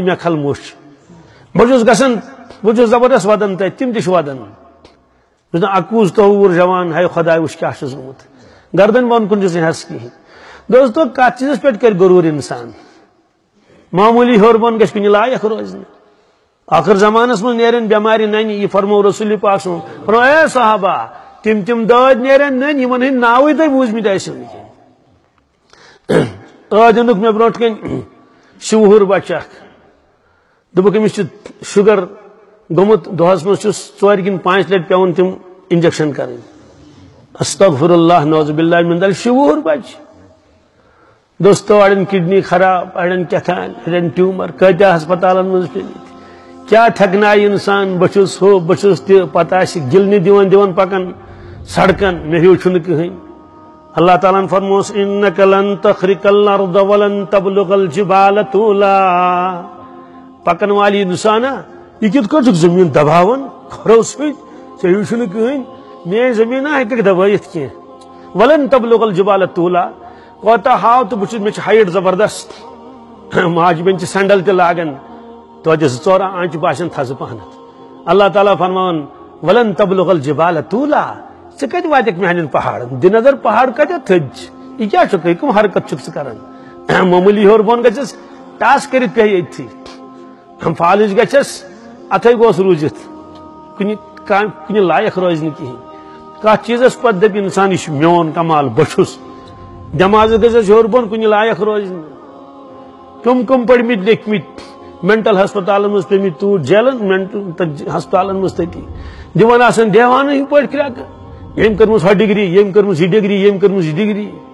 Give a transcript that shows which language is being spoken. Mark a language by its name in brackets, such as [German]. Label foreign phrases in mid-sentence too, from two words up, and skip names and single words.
[Kashmiri] مےٚ کھل موٚچھ بہٕ چھُس گژھان بہٕ چھُس زبردست ودان تتہِ تِم تہِ چھِ ودان بہٕ چھُس دپان 21 تووُر جوان ہے خۄداے وٕچھ کیٛاہ چھُس گوٚمُت گردن بۄن کُن چھُس نہٕ حیث کِہیٖنۍ دوستو کتھ چیٖزس پٮ۪ٹھ کرِ غروٗر انسان معموٗلی ہیوٚر بۄن گژھِ کُنہِ لایق روزنہِ آخر زمانس منٛز نیرن بٮ۪مارِ ننہِ یہِ فرمو رسول پاک صٲبن فرمو اے صحابہ تِم دٲدۍ نیرن ننہِ یِمن ہٕنٛدۍ ناوٕے تۄہہِ بوٗزمٕتۍ آسِو نہٕ ٲدۍ اوٚنُکھ مےٚ برونٛٹھ کَنۍ شِوہُر بچہٕ اکھ دوٚپُکھ أمِس چھُ شُگر گوٚمُت دۄہس منٛز چھُس 4 کِنہٕ 5 لٹہِ پیوان تِم انجکشن کرٕنۍ [Arabic] استغفر اللہ نعوذ باللہ من ذلک [Kashmiri] شِوہُر بچہٕ دوستو اڑٮ۪ن کڈنی خراب اڑٮ۪ن کیٛاہ اڑٮ۪ن ٹیوٗمر کۭتیاہ ہسپتالن منٛز پیٚمٕتۍ کیٛاہ ٹھیکنایہِ انسان بہٕ چھُس ہُہ بہٕ چھُس تہِ پتہ آسہِ گِلنہِ دِوان پکان سڑکن مےٚ ہیوٗ چھُنہٕ کٕہٕنۍ اللہ تعالیٰ ہن فرموس [Arabic] انک لن تخرق الارض ولن تبلغ الجبال طولا [Kashmiri] پکن والی انسانا یہ کِتھ کٔٹھۍ چھُکھ زٔمیٖن دباوان کھۄرو سۭتۍ ژےٚ ہیوٗ چھُنہٕ کٕہٕنۍ میٲنۍ زٔمیٖنا ہیٚککھ دبٲیِتھ کینٛہہ ولن [Arabic] تبلغ الجبال طولا [Kashmiri] کوتاہ ہاو تہٕ بہٕ چھُس مےٚ چھِ ہایٹ زبردست ماجہِ بیٚنہِ چھِ سینڈل تہِ لاگان توتہِ 2-4 آنچہِ باسان تھزٕ پہنتھ اللہ تعالیٰ فرماوان [Arabic] ولن تبلغ الجبال طولا [Kashmiri] ژٕ کتہِ واتکھ میانٮ۪ن پہاڑن دِ نظر پہاڑ کتٮ۪تھ تھٔدۍ چھِ یہِ کیٛاہ چھُکھ یہِ کٕم حرکت چھُکھ ژٕ کران معموٗلی ہیوٚر بۄن گژھٮ۪س ٹاس کٔرِتھ پیٚیہِ ییٚتھی فالٕج گژھٮ۪س اتھے گوٚژھ روٗزِتھ کُنہِ لایق روزِ نہٕ کِہیٖنۍ کتھ چیٖزس پتہٕ دپہِ انسان یہِ چھُ میون کمال بہٕ چھُس دٮ۪ماغس گژھٮ۪س ہیوٚر بۄن کُنہِ لایق روزِ نہٕ کم پٔرمٕتۍ لیکھمٕتۍ مینٹل ہسپتالن منٛز پیٚمٕتۍ توٗرۍ جیلن مینٹل ہسپتالن منٛز تٔتی دِوان آسان دیوانہٕ ہِوۍ پٲٹھۍ کرٛٮ۪کہٕ ییٚمۍ کٔرمٕژ ہۄ ڈگری ییٚمۍ کٔرمٕژ یہِ ڈگری ییٚمۍ کٔرمٕژ یہِ ڈگری